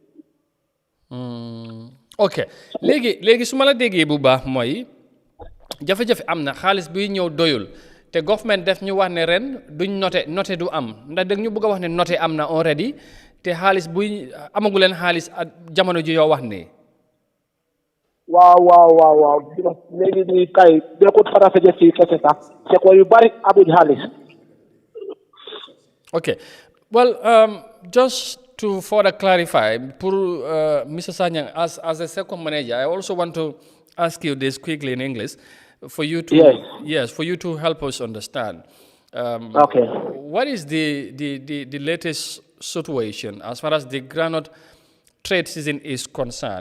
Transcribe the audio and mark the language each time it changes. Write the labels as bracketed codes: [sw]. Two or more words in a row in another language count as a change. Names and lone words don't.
[wo] ok léegi su ma la déggee bu baax mooy jafe-jafe am na xaalis buy ñëw doyul te government def ñu wax ne ren duñ noté du am ndax dëgg ñu bëgg a wax ne noté am na already te xaalis buy amagu leen xaalis jamono ji yoo wax nii. waaw léegi nii kay nekkut Farafenni fii kese sax te ko yu bari amuñ xaalis. [en] ok well just to further clarify, Mr. Sanyang, as a second manager, I also want to ask you this quickly in English, for you to for you to help us understand. Okay. What is the latest situation as far as the groundnut trade season is concerned?